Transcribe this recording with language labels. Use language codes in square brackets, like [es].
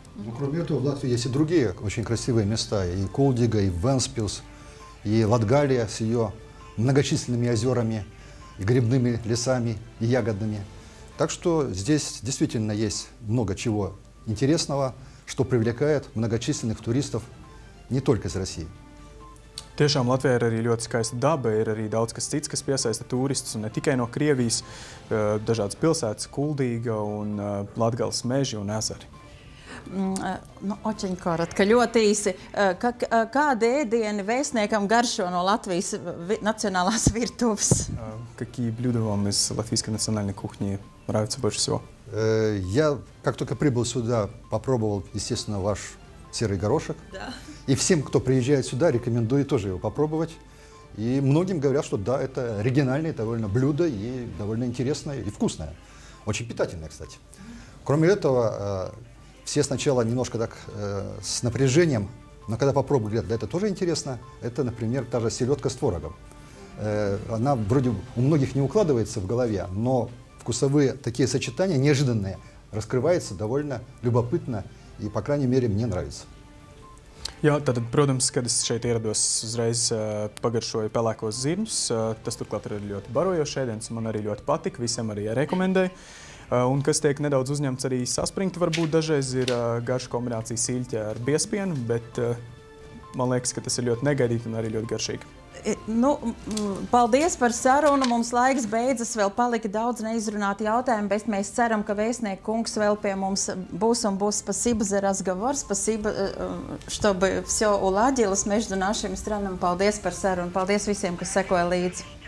[ru] Ну, кроме этого, в Латвии есть и другие очень красивые места. И Кулдига, и Венспилс, и Латгалия с ее многочисленными озерами, и грибными лесами, и ягодными. Так что здесь действительно есть много чего интересного, что привлекает многочисленных туристов не только из России. [lv] Tiešām Latvijā ir arī ļoti skaista daba, ir arī daudz kas cits, kas piesaista turistus, un ne tikai no Krievijas, dažādas pilsētas, Kuldīga un Latgales meži un ezeri. Nu, [ru] очень коротко, [lv] ļoti īsi. Kādi ēdieni vēstniekam garšo no Latvijas [ru] национальной [lv] virtuves? [ru] Какие блюда вам из латвийской национальной кухни нравятся больше всего? Я, как только прибыл сюда, попробовал, естественно, ваш серый горошек. Да. И всем, кто приезжает сюда, рекомендую тоже его попробовать. И многим говорят, что да, это оригинальное довольно блюдо и довольно интересное и вкусное. Очень питательное, кстати. Кроме этого, все сначала немножко так с напряжением Но когда попробовали, говорят, да, это тоже интересно. Это, например, та же селедка с творогом. Она вроде у многих не укладывается в голове, но вкусовые такие сочетания неожиданные раскрываются довольно любопытно и, по крайней мере, мне нравится. [lv] Jā, tātad, protams, kad es šeit ierados, uzreiz pagaršoju pelēkos zirņus. Tas turklāt ir ļoti barojošs ēdiens, un man arī ļoti patika. Visiem arī rekomendēju. Un kas tiek nedaudz uzņemts arī saspringti, varbūt dažreiz ir garša kombinācija siļķe ar biespienu, bet man liekas, ka tas ir ļoti negaidīti un arī ļoti garšīgi. Nu, paldies par sarunu. Mums laiks beidzas, vēl palika daudz neizrunāti jautājumi, bet mēs ceram, ka vēstnieku kungs vēl pie mums būs un būs. [ru] Спасибо за разговор, спасибо, чтобы все уладилось между нашими странами. [lv] Paldies par sarunu, paldies visiem, kas sekoja līdzi.